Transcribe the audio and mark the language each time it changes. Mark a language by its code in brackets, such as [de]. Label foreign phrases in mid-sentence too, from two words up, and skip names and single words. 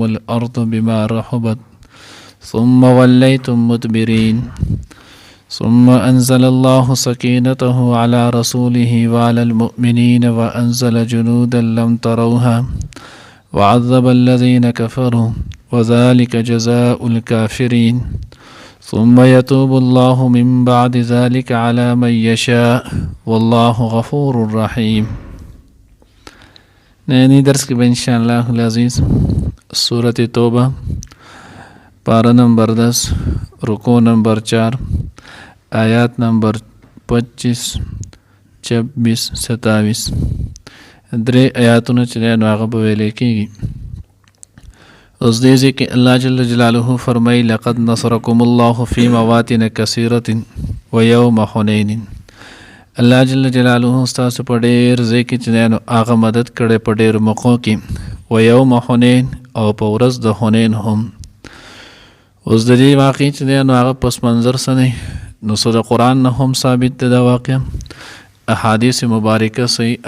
[ar] الأرض بما رحبت ثم وليتم مدبرين ثم أنزل الله سكينته على رسوله وعلى المؤمنين وأنزل جنودا لم تروها وعذب الذين كفروا وذلك جزاء الكافرين ثم يتوب الله من بعد ذلك على من يشاء والله غفور رحيم. [ps] نینی درس کی [ar] ان شاء اللہ العزیز [ps] سورۃ توبہ پارہ نمبر 10 رکوع نمبر 4 آیات نمبر 25 26 27 درې آیاتونه چې نو هغه به ویل کېږي. اوس دې ځکه الله [ar] جل جلاله [ps] فرمایي [ar] لقد نصركم الله في مواطن كثيرة ويوم حنين. [ps] الله [ar] جل جلاله [ps] ستاسو په ډېر ځکه چې نو هغه مدد کړي په ډېر موقعو کې [ar] ويوم حنين [ps] او په ورځ د حنين هم. اوس د دې واقع چې نو هغه پس منظر سنه نو د قرآن نه هم ثابت ده دا واقع، احادیث مبارکه صحیح